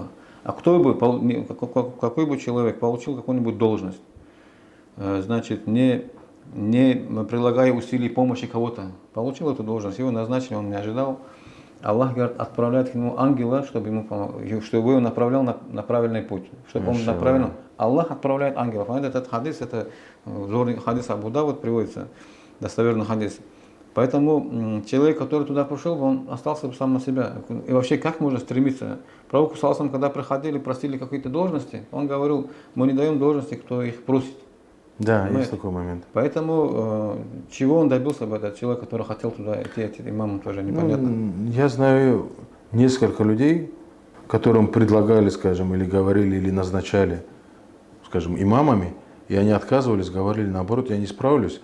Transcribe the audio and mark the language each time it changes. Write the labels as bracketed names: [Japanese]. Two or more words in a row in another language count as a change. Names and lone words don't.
[Russian] А какой бы человек получил какую-нибудь должность, значит, не прилагая усилий помощи кого-то, получил эту должность, его назначили, он не ожидал, Аллах говорит, отправляет к нему ангела, чтобы его направлял на правильный путь, чтобы он направил. Аллах отправляет ангелов. Этот хадис, это хадис Абу Давуд приводится, достоверный хадис. Поэтому человек, который туда пришел, он остался сам на себя. И вообще, как можно стремиться? Пророку [Arabic] صلى الله عليه وسلم, [Russian] когда приходили, просили какие-то должности, он говорил, мы не даем должности, кто их просит. Да, есть такой момент. Поэтому чего он добился бы, этот человек, который хотел туда идти, имамом тоже непонятно. Я знаю несколько людей, которым предлагали, скажем, или говорили, или назначали, скажем, имамами, и они отказывались, говорили, наоборот, я не справлюсь.